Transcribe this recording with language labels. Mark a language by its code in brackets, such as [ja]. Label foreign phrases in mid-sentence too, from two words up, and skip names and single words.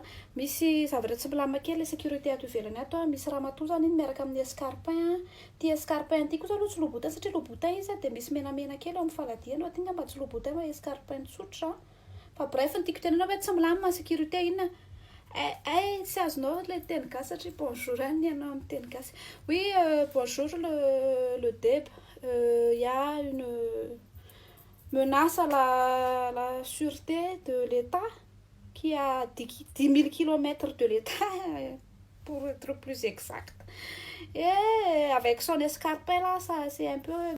[mg] Misy zavatra tsy milamina kely sécurité ato ivelany ato, misy ramatoa zany iny miaraka amin'ny escarpin. Ty escarpin ty kosa aloha tsy lobotin satria lobotin izy de misy menamena kely eo amin'ny faladiana fa tinga mba tsy lobotin hoe escarpin tsotra. Fa bref ny tiako tenena hoe tsy milamina sécurité inona. Tsy azonao le teny gasy satria bonjour any ianao amin'ny teny gasy. [fr] Oui bonjour le Deba. Il y a une menace à la sûreté de l'État qui a 10 000 km de l'État, pour être plus exact. Et avec son escarpin là, ça c'est un peu